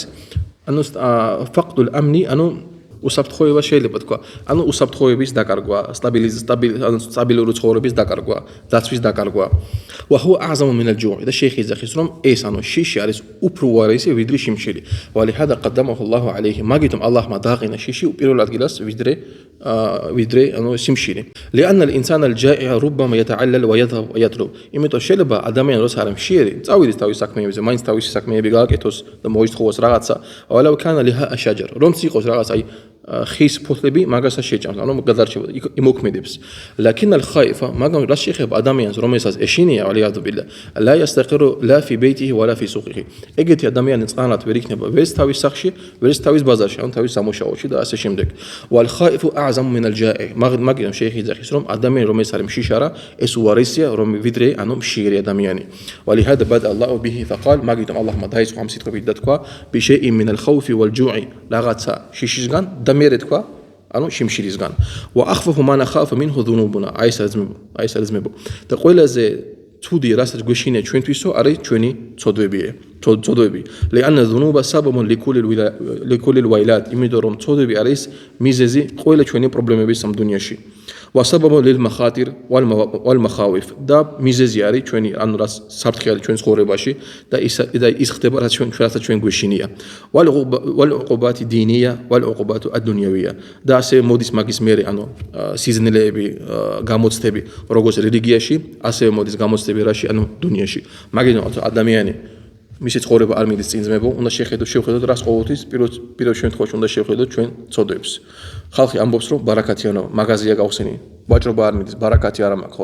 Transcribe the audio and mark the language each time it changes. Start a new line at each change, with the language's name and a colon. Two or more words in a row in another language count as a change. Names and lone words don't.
Georgian: ანუ
Arabic: فقد الأمن,
Georgian: ანუ უსაფრთხოება შეიძლება თქვა, ანუ უსაფრთხოების დაკარგვა, სტაბილური ცხოვრების დაკარგვა, დაცვის დაკარგვა.
Arabic: وهو أعظم من الجوع.
Georgian: და შეიხი იძახის, რომ ეს ანუ შიში არის უფრო უარესი ვიდრე შიმშილი.
Arabic: ولهذا قدمه الله عليه.
Georgian: მაგითომ ალლაჰმა დააყენა შიში პირველ ადგილას ვიდრე ანუ სიმშილი.
Arabic: لأن الإنسان الجائع ربما يتعلل ويذهب ويطلب.
Georgian: იმიტომ შეიძლება ადამიანი როცა არის მშიერი, წავიდეს თავის საქმეებზე, მაინც თავისი საქმეები გააკეთოს და მოისხოვოს რაღაცა.
Arabic: ولو كان لها شجر.
Georgian: რომ იყოს რაღაც აი ხის ფოთლები მაგასაც შეჭამს, ანუ გადარჩება, იმოქმედებს.
Arabic: لكن الخائف,
Georgian: მაგრამ რაც შეეხება ადამიანს, რომელსაც ეშინია,
Arabic: والعياذ بالله, لا يستقر لا في بيته ولا في سوقه.
Georgian: ეგეთი ადამიანი წყანად ვერ იქნება ვერც თავის სახლში, ვერც თავის ბაზარში, ანუ თავის სამუშაოში და ასე შემდეგ.
Arabic: والخائف أعظم من الجائع.
Georgian: მაგრამ შეიხი იძახის, რომ ადამიანი რომელიც არის მშიშარა, ეს უარესია, რომ ვიდრე ანუ მშიერი ადამიანი.
Arabic: ولهذا بدأ الله به فقال,
Georgian: მაგიტომ ალლაჰმა დაიწყო ამ სიტყვებით და თქვა,
Arabic: بشيء من الخوف والجوع.
Georgian: რაღაცა შიშისგან და მერე თქვა, ანუ შიმშილისგან.
Arabic: وأخفف ما نخاف منه ذنوبنا.
Georgian: აი ეს არის მებო. და ყველაზე ცუდი რასაც გვეშინია ჩვენთვისო არის ჩვენი ცოდვები.
Arabic: لأن الذنوب سبب لكل الويلات.
Georgian: იმიტომ რომ ცოდვები არის მიზეზი ყველა ჩვენი პრობლემების ამ დუნიაში.
Arabic: وسبب للمخاطر والمخاوف.
Georgian: და მიზეზი არის ჩვენი ანუ რაც საფრთხე არის ჩვენ ცხოვრებაში და ის ხდება რაც ჩვენ გვეშინია.
Arabic: والعقوبات الدينية والعقوبات الدنيوية.
Georgian: და ასე მოდის მაგის მერე ანუ სიზნელეები, გამოცდები როგორც რელიგიაში, ასევე მოდის გამოცდები რაში, ანუ დუნიაში. მაგიტომ ადამიანი მისი ცხოვრება არ მიდის წინძმებო, უნდა შევხედოთ რას ყოველთვის პირველ შემთხვევაში უნდა შევხედოთ ჩვენ ცოდვებს. ხალხი ამბობს რომ ბარაკათიანო, მაღაზია გავხსენი, ვაჭრობა არ მიდის, ბარაკათი არ მაქვს, ხო?